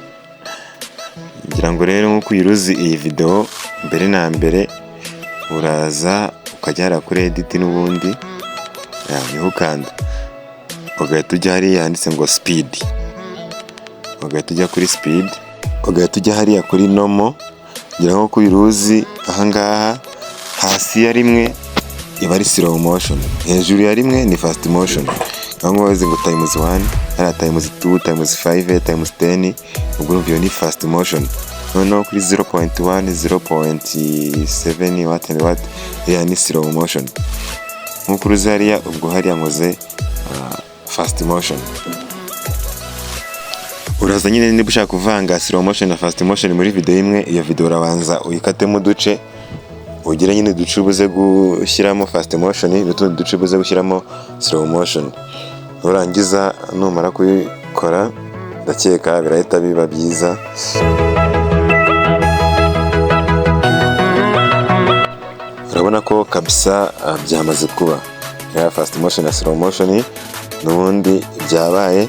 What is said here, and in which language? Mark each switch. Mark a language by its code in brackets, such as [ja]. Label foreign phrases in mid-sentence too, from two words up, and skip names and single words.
[rw] Ngira ngo rero nkuko uyiruzi iyi video, mbere na mbere uraza ukajya kuri edit n'ubundi, niho ukanda ugahita ujya hariya handitse ngo speed, ugahita ujya kuri speed, ugahita ujya hariya kuri normal. Ngira ngo nkuko uyiruzi ahangaha hasi ya rimwe iba ari [en] slow motion, [rw] hejuru ya rimwe ni [en] fast motion. [rw] Ngango wazi ngo [en] times 1, [rw] hara [en] times 2, times 5, times 10, [rw] ubwo urumva ni [en] fast motion. [rw] Noneho kuri 0.1, 0.7 what ni [en] slow motion. [rw] Nkuko uruzi hariya, ubwo hariya nkoze [en] fast motion. [rw] Uraza nyine niba ushaka kuvanga [en] slow motion [rw] na [en] fast motion [rw] muri video imwe, iyo video urabanza uyikatemo uduce, ugira nyine uduce ubuze gushyiramo [en] fast motion [rw] n'utundi duce ubuze gushyiramo [en] slow motion. [rw] Urangiza numara kubikora, ndakeka birahita biba byiza. Urabona ko kabisa byamaze kuba ya [en] fast motion [rw] na [en] slow motion [rw] n'ubundi byabaye.